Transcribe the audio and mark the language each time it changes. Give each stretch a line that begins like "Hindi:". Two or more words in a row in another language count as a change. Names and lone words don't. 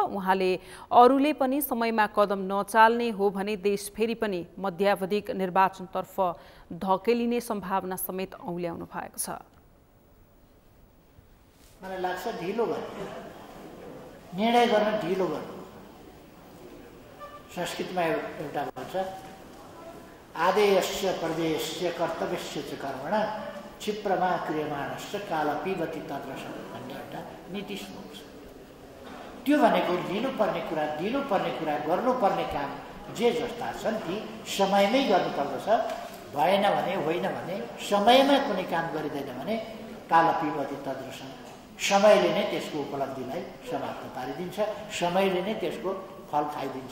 Nepali: उहाँले अरूले पनि समयमा कदम नचाल्ने हो भने देश फेरि पनि मध्यावधिक निर्वाचनतर्फ धकेलिने सम्भावना समेत औल्याउनु भएको छ। मलाई लाग्छ ढिलो गर्ने, निर्णय गर्न ढिलो गर्नु। संस्कृतमा एउटा भन्छ
Sanskrit: आदेयस्य प्रदेयस्य कर्तव्यस्य च कर्मण क्षिप्रमा क्रियमाणस्य काल पिबति तद्रसं
Nepali: भन्ने एउटा नीति श्लोक छ। त्यो भनेको लिनुपर्ने कुरा गर्नुपर्ने काम जे जस्ता छन् ती समयमै गर्नुपर्दछ। भएन भने होइन भने समयमा कुनै काम गरिँदैन भने
Sanskrit: काल पिबति तद्रसं
Nepali: समयले नै त्यसको उपलब्धिलाई समाप्त पारिदिन्छ, समयले नै त्यसको फल खाइदिन्छ।